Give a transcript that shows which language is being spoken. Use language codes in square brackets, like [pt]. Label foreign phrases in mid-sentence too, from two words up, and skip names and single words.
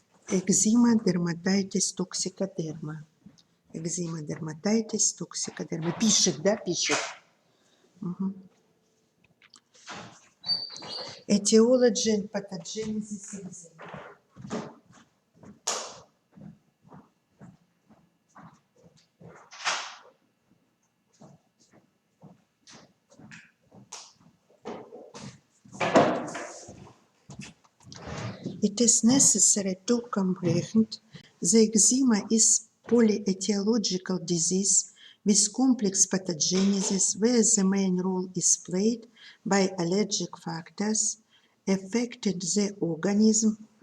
[en] Eczema, dermatitis, toxicoderma. Eczema, dermatitis, toxicoderma. [ru] Пишет, да, пишет. [en] Etiology and pathogenesis eczema. It is necessary to comprehend the eczema is polyetiological disease with complex pathogenesis where the main role is played by allergic factors affected the organism